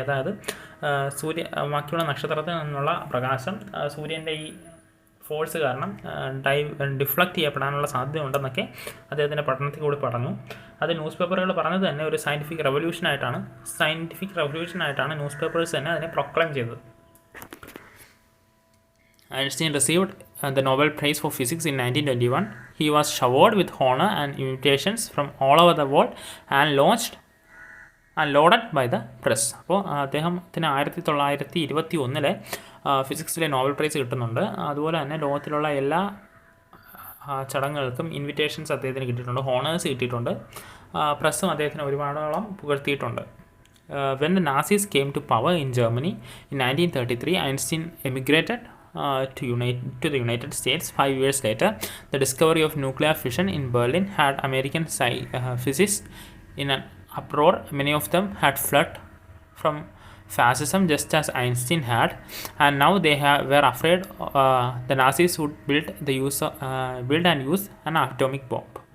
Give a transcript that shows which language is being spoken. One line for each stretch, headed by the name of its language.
Malayalam: അതായത് ബാക്കിയുള്ള നക്ഷത്രത്തിൽ നിന്നുള്ള പ്രകാശം സൂര്യൻ്റെ ഈ ഫോഴ്സ് കാരണം ഡിഫ്ലക്റ്റ് ചെയ്യപ്പെടാനുള്ള സാധ്യത ഉണ്ടെന്നൊക്കെ അദ്ദേഹത്തിൻ്റെ പഠനത്തിൽ കൂടി പറഞ്ഞു. അത് ന്യൂസ് പേപ്പറുകൾ പറഞ്ഞത് തന്നെ ഒരു സയൻറ്റിഫിക് റെവല്യൂഷനായിട്ടാണ് ന്യൂസ് പേപ്പേഴ്സ് തന്നെ അതിനെ പ്രൊക്ലെയിം ചെയ്തത്.
English: Einstein received the Nobel Prize for Physics in 1921. He was showered with honor and invitations from all over the world and loaded by the press.
Malayalam: അപ്പോൾ അദ്ദേഹത്തിന് 1921 ഫിസിക്സിലെ നോബൽ പ്രൈസ് കിട്ടുന്നുണ്ട്. അതുപോലെ തന്നെ ലോകത്തിലുള്ള എല്ലാ ചടങ്ങുകൾക്കും ഇൻവിറ്റേഷൻസ് അദ്ദേഹത്തിന് കിട്ടിയിട്ടുണ്ട്, ഹോണേഴ്സ് കിട്ടിയിട്ടുണ്ട്. പ്രസ്സും അദ്ദേഹത്തിന് ഒരുപാടോളം പുകഴ്ത്തിയിട്ടുണ്ട്.
English: When the Nazis came to power in Germany in 1933, Einstein emigrated to the United States. 5 years later, the discovery of nuclear fission in Berlin had American physicists in an uproar. Many of them had fled from fascism just as Einstein had, and now they were afraid the Nazis would build and use an atomic bomb.